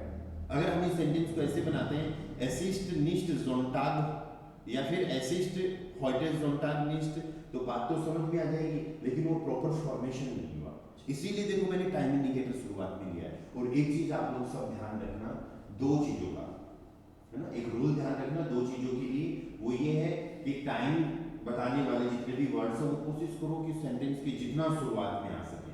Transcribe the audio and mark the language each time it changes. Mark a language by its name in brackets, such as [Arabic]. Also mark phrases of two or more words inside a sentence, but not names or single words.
[Hindi] अगर हम इस सेंटेंस को ऐसे बनाते हैं, [German] es ist nicht Sonntag, या फिर es ist heute Sonntag nicht, [Hindi] तो बात तो समझ में आ जाएगी, लेकिन वो [English] proper formation [Hindi] नहीं हुआ। इसीलिए देखो मैंने [English] time indicator [Hindi] शुरुआत में लिया है। और एक चीज आप लोग सब ध्यान रखना, दो चीजों का, है ना, एक रूल ध्यान रखना दो चीजों के लिए, वो ये है कि टाइम बताने वाले जितने भी वर्ड्स हैं, वो कोशिश करो कि सेंटेंस की जितना शुरुआत में आ सके।